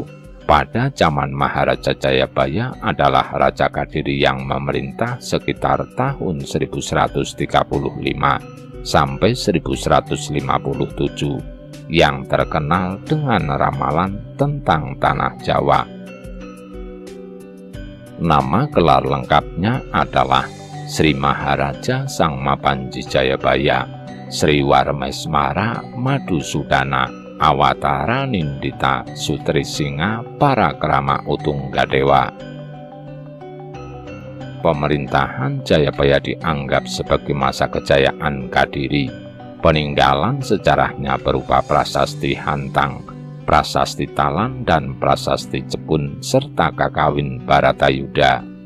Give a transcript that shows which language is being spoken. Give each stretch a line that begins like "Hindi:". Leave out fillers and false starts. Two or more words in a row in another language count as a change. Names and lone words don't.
Indonesian: Pada zaman Maharaja Jayabaya adalah Raja Kadiri yang memerintah sekitar tahun 1135 sampai 1157 yang terkenal dengan ramalan tentang tanah Jawa. Nama gelar lengkapnya adalah Sri Maharaja Sang Mapanji Jayabaya, Sri Warmesmara Madusudana Awatara Nindita Sutrisingha Parakrama Utunggadewa. Pemerintahan Jayabaya dianggap sebagai masa kejayaan Kadiri. Peninggalan sejarahnya berupa prasasti Hantang, prasasti Talan, dan prasasti Jepun serta Kakawin Baratayuda.